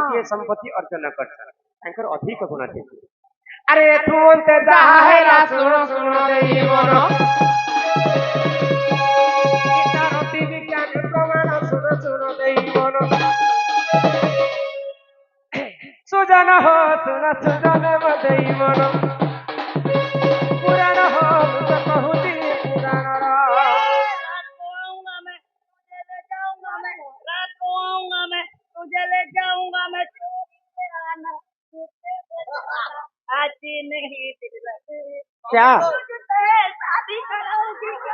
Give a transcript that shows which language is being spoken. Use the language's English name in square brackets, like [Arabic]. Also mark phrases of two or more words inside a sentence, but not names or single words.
[Odia] ଗୋଟିଏ ସମ୍ପତ୍ତି ଅର୍ଜନ କରିସନ୍ ତାଙ୍କର ଅଧିକ ଗୁଣ ଥିସି ଆରେ ଏଠୁ ଅନ୍ତେ ଯାହା ହେଲା ଶୁଣ ଶୁଣ ଦେଇ ମନ ଗୀତାର ବିଜ୍ଞାନ ପ୍ରମାଣ ଶୁଣ ଶୁଣ ଦେଇ ମନ ସୁଜନ ହୋ ଶୁଣ ସୁଜନ ଦେଇ ମନ ପୁରାଣ ହୋ ମୁଁ ତ କହୁଛି ପୁରାଣର [Hindi] रात को आऊंगा मैं तुझे ले जाऊंगा मैं रात को आऊंगा मैं तुझे ले जाऊंगा मैं चोरी से आना आती नहीं दिल क्या तुझसे शादी कराऊंगी